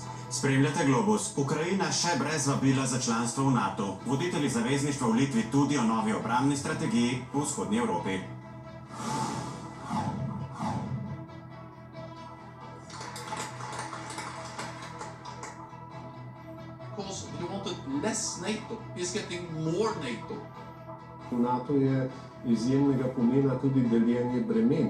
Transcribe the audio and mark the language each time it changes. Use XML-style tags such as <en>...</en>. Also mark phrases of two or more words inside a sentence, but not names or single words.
<sl>Spremljate Globus. Ukrajina še brez vabila za članstvo v NATO. Voditelji zavezništva v Litvi tudi o novi obrambni strategiji v vzhodnji Evropi.</sl> <en>Because you wanted less NATO, is getting more NATO.</en> <sl>V NATO je izjemnega pomena tudi deljenje bremen.</sl>